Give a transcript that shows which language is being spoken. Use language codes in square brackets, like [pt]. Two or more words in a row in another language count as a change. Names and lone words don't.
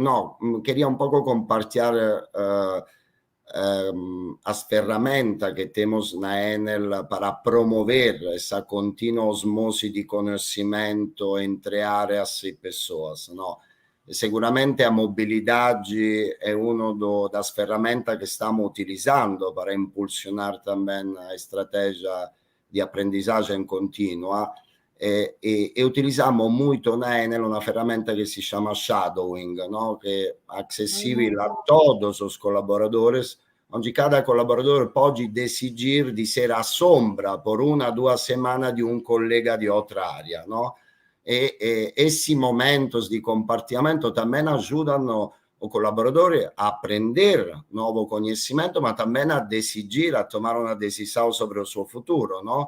[pt] No, queria um pouco compartilhar as ferramentas que temos na Enel para promover essa contínua osmose de conhecimento entre áreas e pessoas, não? Seguramente a mobilidade é uma das ferramentas que estamos utilizando para impulsionar também a estratégia de aprendizagem contínua e utilizziamo muito na Enel una ferramenta [it] che si chiama [pt] Shadowing, ¿no? Que é acessível a todos os colaboradores, onde cada colaborador pode decidir de ser a sombra por 1 o 2 semanas de um colega de outra área, ¿no? E esses momentos de compartilhamento também ajudam o colaborador a aprender novo conhecimento, mas também a decidir, a tomar uma decisão sobre o seu futuro, não?